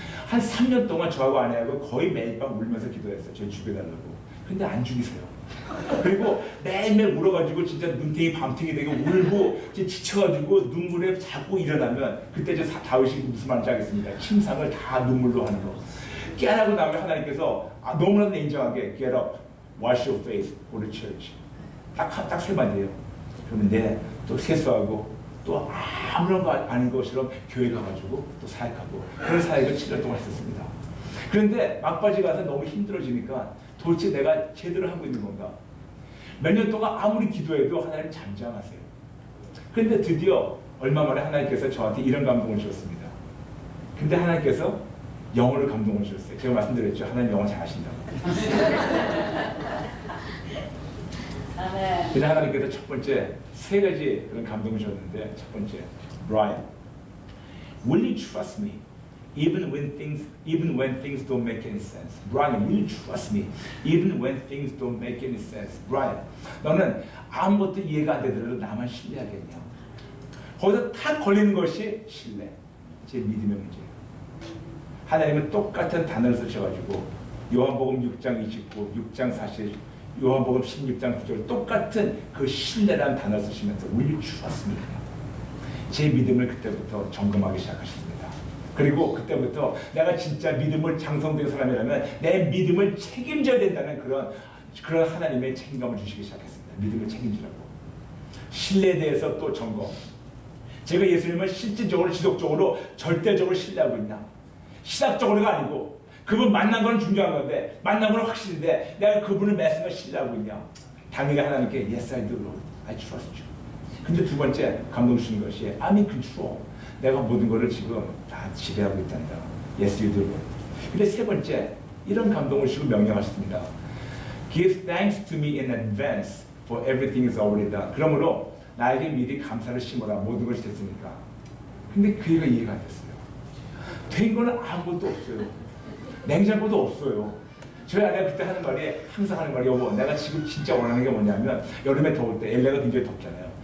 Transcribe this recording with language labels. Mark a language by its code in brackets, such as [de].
[ko] 한 3년 동안 저하고 아내하고 거의 매일 밤 울면서 기도했어요. 저를 죽여달라고. 근데 안 죽이세요. 그리고 매일매일 울어가지고 진짜 눈탱이 밤탱이 되고 울고 지쳐가지고 눈물에 자꾸 일어나면 그때 저 다윗이 무슨 말인지 알겠습니다. 침상을 다 눈물로 하는 거. 깨어나고 나면 하나님께서 너무나도 인정하게 [en] get up, wash your face, go to church. [ko] 딱 세 마디예요. 그러면 또 세수하고 또 아무런 거 아닌 것처럼 교회 가가지고 또 사역하고 그런 사역을 7년 동안 했었습니다. 그런데 막바지 가서 너무 힘들어지니까 도대체 내가 제대로 하고 있는 건가? 몇 년 동안 아무리 기도해도 하나님 잠잠하세요. 그런데 드디어 얼마 만에 하나님께서 저한테 이런 감동을 주셨습니다. 근데 하나님께서 영어를 감동을 주셨어요. 제가 말씀드렸죠. 하나님 영어 잘하신다고. 그래서 하나님께서 첫 번째 3가지 그런 감동을 주셨는데 첫 번째, [en] Brian, will you trust me even when things don't make any sense? Brian, will you trust me even when things don't make any sense? [ko] Brian, 너는 아무것도 이해가 안 되더라도 나만 신뢰하겠냐? 거기서 탁 걸리는 것이 신뢰, 제 믿음의 문제예요. 하나님은 똑같은 단어를 쓰셔가지고 요한복음 6장 29, 6장 40, 요한복음 16장 9절 똑같은 그 신뢰라는 단어를 쓰시면서 [en] will you trust me? [ko] 제 믿음을 그때부터 점검하기 시작하셨습니다. 그리고 그때부터 내가 진짜 믿음을 장성된 사람이라면 내 믿음을 책임져야 된다는 그런 하나님의 책임감을 주시기 시작했습니다. 믿음을 책임지라고. 신뢰에 대해서 또 점검. 제가 예수님을 실질적으로 지속적으로 절대적으로 신뢰하고 있나? 시각적으로가 아니고 그분 만난 건 중요한 건데 만난 건 확실한데 내가 그분을 매순간 신뢰하고 있냐? 당연히 하나님께 [en] Yes, I do, Lord. I trust you. [ko] 근데 두 번째 감동 주시는 것이 [en] I'm in control. [ko] 내가 모든 것을 지금 다 지배하고 있단다. [en] Yes, you do, Lord. [ko] 근데 세 번째 이런 감동을 주시고 명령하셨습니다. [en] Give thanks to me in advance for everything is already done. [ko] 그러므로 나에게 미리 감사를 심어라. 모든 것이 됐으니까. 근데 그가 이해가 안 됐어요. 된 거는 아무것도 없어요. 냉장고도 없어요. 저희 아내가 그때 하는 말이 항상 하는 말이 여보 내가 지금 진짜 원하는 게 뭐냐면 여름에 더울 때 LA가 굉장히 덥잖아요.